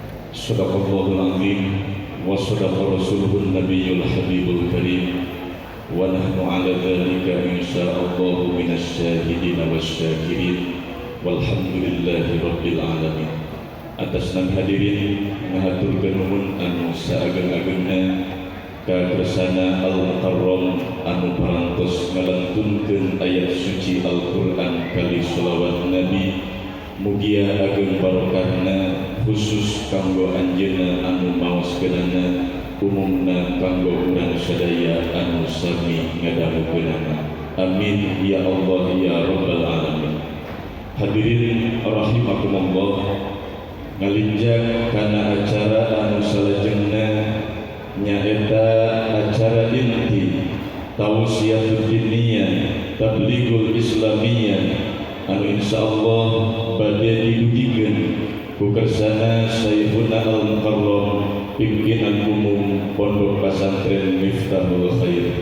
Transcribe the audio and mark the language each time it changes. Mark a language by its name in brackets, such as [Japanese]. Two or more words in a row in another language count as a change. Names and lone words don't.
[Arabic] صدق الله العظيم وصدق رسوله النبي الحبيب الكريم ونحن على ذلك إن شاء الله من الشاهدين والشاكرين والحمد لله رب العالمين. [Sundanese] Atas nama hadirin ngahaturkeun nuhun anu saageng-agengna ka kersana Al-Mukarram anu parantos ngalantunkeun ayat suci Al-Qur'an kali sholawat Nabi. Mugia ageng barokahna khusus kanggo anjeunna anu maoskeunana umumna kanggo urang sadaya anu sami ngadamukeunana. [Arabic] آمين يا الله يا رب العالمين. [Sundanese] Hadirin rahimakumullah, ngalinjak kana acara anu salajengna nyaeta acara inti [Arabic] توصية الدينية تبليغ الإسلامية [Sundanese] anu insyaallah bade didugikeun ku kersana Syekhuna Al-Mukarram pimpinan umum Pondok Pesantren Miftahul Khair.